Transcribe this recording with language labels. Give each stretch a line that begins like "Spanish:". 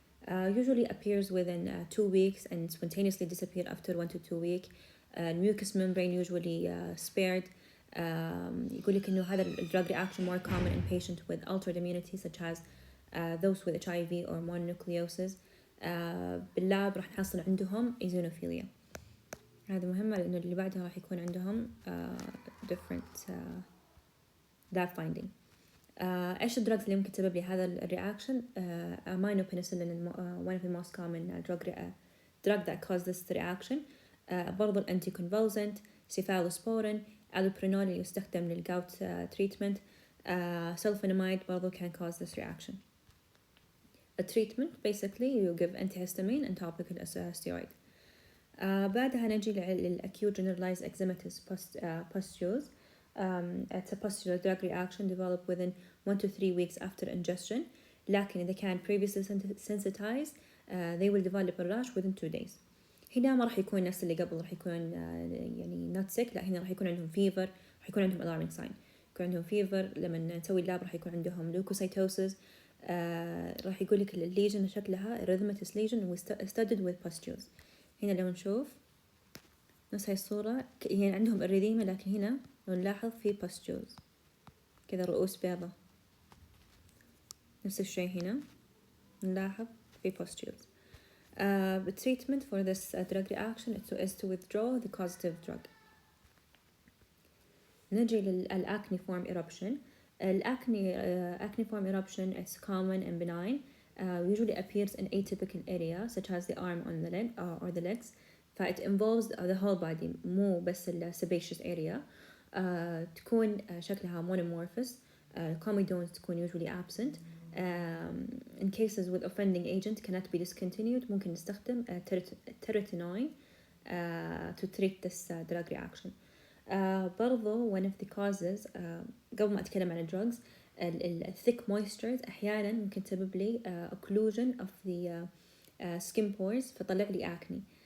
English: Usually appears within 2 weeks and spontaneously disappear after 1 to 2 weeks. Mucous membrane usually spared.
Arabic: يقول لك إنه هذا
English: drug reaction more common in patients with altered immunity such as those with HIV or mononucleosis.
Arabic: باللاب راح نحصل عندهم
English: eosinophilia.
Arabic: هذا مهمة لأنه اللي بعدها راح يكون عندهم different lab finding. إيش الدراجز اللي ممكن تسبب لي هذا الرياكشن؟
English: amino penicillin one of the most common drug that cause this reaction.
Arabic: برضو الانتيكونفولسنت، cephalosporin، allopurinol اللي يستخدم للجوت treatment.
English: sulfonamide برضو can cause this reaction. A treatment basically you give antihistamine and topical steroid.
Arabic: بعدها نجي للacute generalized eczematous pustules.
English: It's a pustular drug reaction developed within 1 to 3 weeks after ingestion.
Arabic: لكن إذا كان
English: previously sensitized they will develop a rash within 2 days.
Arabic: هنا ما راح يكون نفس اللي قبل، راح يكون يعني not sick، لا هنا راح يكون عندهم fever، راح يكون عندهم alarming sign، يكون عندهم fever. لما نسوي اللاب راح يكون عندهم leukocytosis. راح يقول لك الليجن شكلها erythematous lesion studded with pustules. هنا لو نشوف نفس هاي الصورة، يعني عندهم الريديمة، لكن هنا لو نلاحظ في pustules كذا، رؤوس بيضة. نفس الشيء هنا نلاحظ في pustules.
English: The treatment for this drug reaction is to withdraw the causative drug. نجي للacne form eruption. Acne form eruption is common and benign. Usually appears in atypical area such as the arm on the leg or the legs. فit involves the whole body
Arabic: مو بس
English: sebaceous area.
Arabic: تكون شكلها monomorphous.
English: Comedones تكون usually absent. In cases with offending agent cannot be discontinued ممكن نستخدم terotenoin to treat this drug reaction. برضو one of the causes
Arabic: قبل ما أتكلم عن
English: drugs thick moistures أحيانا ممكن تسبب لي occlusion of the skin pores فطلع لي acne.